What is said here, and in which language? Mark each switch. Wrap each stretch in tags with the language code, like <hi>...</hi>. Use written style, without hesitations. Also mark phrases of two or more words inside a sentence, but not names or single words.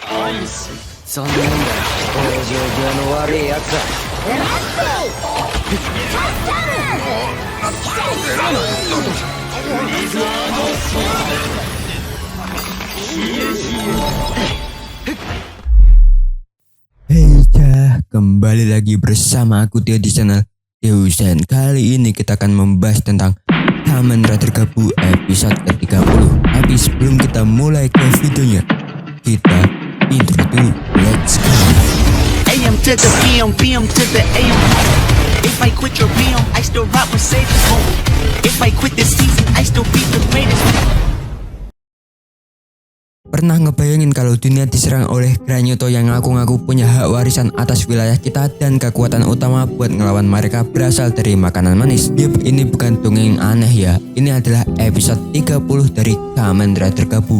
<ja>残念だよ。往生際の悪いやつだ。</ja> <id>Hey kembali lagi bersama aku Tio di channel Tio. Dan kali ini kita akan membahas tentang Kamen Rider Gabu episode ke-30. Tapi sebelum kita mulai ke videonya, kita intro dulu.</id> <en>Let's go. AM to the PM, PM to the AM. If I quit your PM, I still rock with Sage's home. If I quit this season, I still be the greatest.</en> <id>Pernah ngebayangin kalau dunia diserang oleh Granyoto yang ngaku-ngaku punya hak warisan atas wilayah kita dan kekuatan utama buat ngelawan mereka berasal dari makanan manis? Yup, ini bukan dongeng aneh ya. Ini adalah episode 30 dari Kamen Rider Gabu.</id>